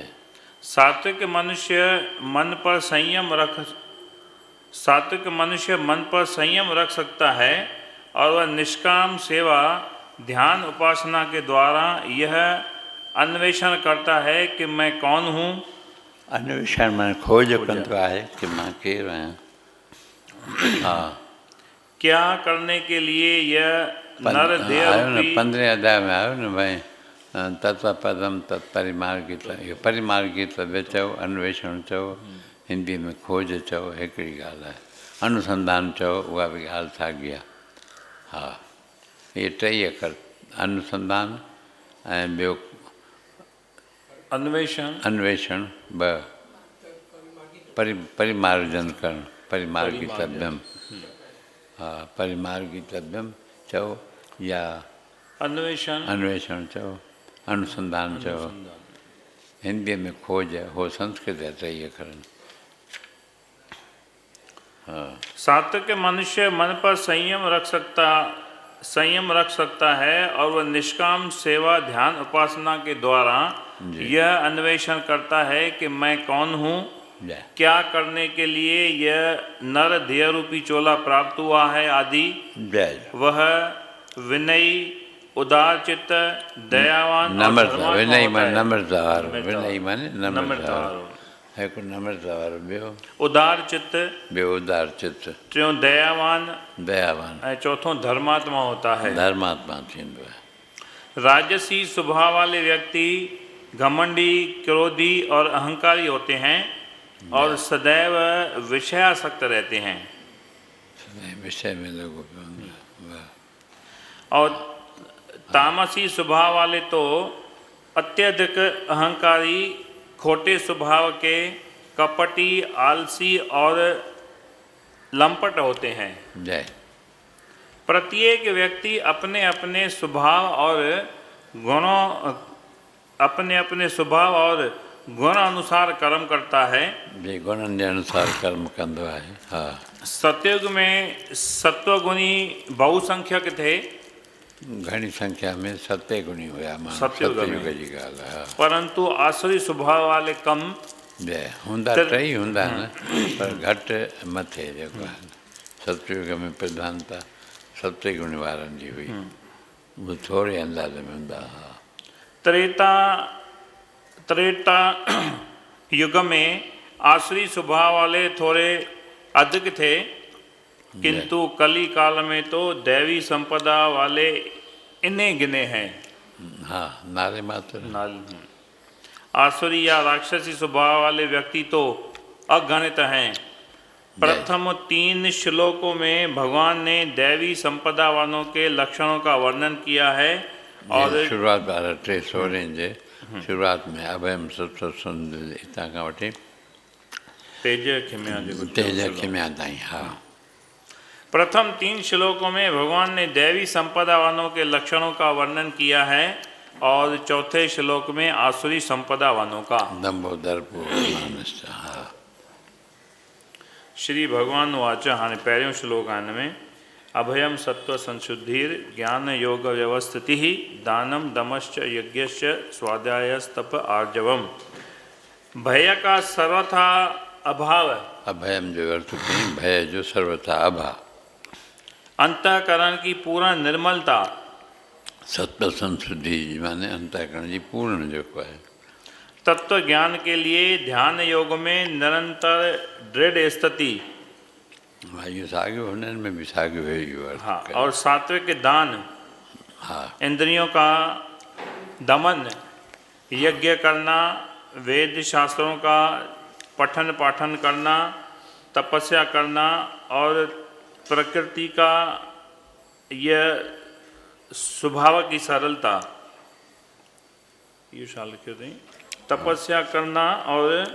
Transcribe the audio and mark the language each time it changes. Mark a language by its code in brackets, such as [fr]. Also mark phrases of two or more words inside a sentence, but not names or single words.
[hi] सात्विक मनुष्य मन पर संयम रख सकता है और वह निष्काम सेवा, ध्यान, उपासना के द्वारा यह अन्वेषण करता है कि मैं कौन हूँ। [sd] अन्वेषण माने खोज कंदो आहे कि मां केरु आहियां। हा, [hi] क्या करने के लिए यह नर देह [sd] आयो न, [hi] रूपी [sd] 15वें अध्याय में आयो न भाई, [sa] तत्पदम तत्परिमार्गित, [sd] इहो परिमार्गित बि चओ, अन्वेषण चओ, हिंदी में खोज चओ, हिकिड़ी ॻाल्हि आहे। अनुसंधान चओ, उहा बि ॻाल्हि साॻी आहे। हा, इहे टई अखर, अनुसंधान ऐं ॿियो अन्वेषण ॿ, परिमार्जन करणु, परिमार्गितव्यम। हा, परिमार्गितव्यम चओ या अन्वेषण चओ, अनुसंधान चओ। हिंदीअ में खोज, हो संस्कृत जा टई अखर आहिनि। हा, [hi] सात्विक मनुष्य मन पर संयम रख सकता है और वह निष्काम सेवा, ध्यान, उपासना के द्वारा यह अन्वेषण करता है कि मैं कौन हूँ। क्या करने के लिए यह नर देह रूपी चोला प्राप्त हुआ है आदि। वह विनयी, उदार चित्त, दयावान, [sd] नम्रता, विनयी माने नम्रता वारो, विनयी माने नम्रता वारो, हिकु नम्रता वारो, ॿियो उदार चित्त, ॿियो उदार चित्त, टियों दयावान, ऐं चौथों धर्मात्मा [hi] होता है, [sd] धर्मात्मा थींदो आहे। [hi] राजसी स्वभाव वाले व्यक्ति घमंडी, क्रोधी और अहंकारी होते हैं और सदैव विषयासक्त रहते हैं। विषय में लोगों और तामसी स्वभाव वाले तो अत्यधिक अहंकारी, खोटे स्वभाव के, कपटी, आलसी और लंपट होते हैं। जय। प्रत्येक व्यक्ति अपने अपने स्वभाव और गुण अनुसार कर्म करता है। [sd] जे गुणनि जे अनुसार कर्म कंदो आहे। हा, [hi] सतयुग में सत्वगुणी बहुसंख्यक थे। [sd] घणी संख्या में सते गुणी हुया माण्हू, सतयुग सतयुग जी ॻाल्हि आहे। [hi] परंतु आसुरी स्वभाव वाले कम जय। [sd] हूंदा टई हूंदा न, पर घटि मथे जेको आहे सतयुग में प्रधानता सते गुण वारनि जी हुई, उहे थोरे अंदाज़ में हूंदा हुआ। [hi] त्रेता युग में आसुरी स्वभाव वाले थोड़े अधिक थे, किंतु कली काल में तो दैवी संपदा वाले इन्हें गिने हैं। हाँ, नारे मात्र। आसुरी या राक्षसी स्वभाव वाले व्यक्ति तो अगणित हैं। प्रथम 3 श्लोकों में भगवान ने दैवी संपदा वालों के लक्षणों का वर्णन किया है। और [sd] शुरुआत वारा 3 सोरें जे शुरुआत में अभयम सत्संग हितां खां वठी तेज खिम्या जेको तेज श्लोक। खिम्या ताईं। हा। [hi] प्रथम 3 श्लोकों में भगवान ने दैवी संपदा वालों के लक्षणों का वर्णन किया है और चौथे श्लोक में आसुरी संपदा वालों का। [sa] दंभो दर्पो अभिमानश्च। हा। [sd] श्री भगवान वाच हाणे पहिरियों श्लोक आहे हिन में [sa] अभयम सत्व संशुद्धिर ज्ञान योग व्यवस्थिति दानम दमश्च यज्ञश्च स्वाध्यायस्तप आर्जवम। [hi] भय का सर्वथा अभाव, [sd] अभयम जो अर्थ कहीं भय जो सर्वथा अभाव, [hi] अंतःकरण की पूर्ण निर्मलता, [sd] सत्व संशुद्धि माने अंतःकरण जी पूर्ण जेको आहे, [hi] तत्व ज्ञान के लिए ध्यान योग में निरंतर दृढ़ स्थिति। [sd] हा इहो साॻियो हुननि में बि साॻियो है इहो अर्थ। [hi] हाँ, और सात्विक दान, [sd] हा। [hi] इंद्रियों का दमन, यज्ञ करना, वेद शास्त्रों का पठन पाठन करना, तपस्या करना और प्रकृति का यह स्वभाव की सरलता, ये शाल लिखे थे, तपस्या करना और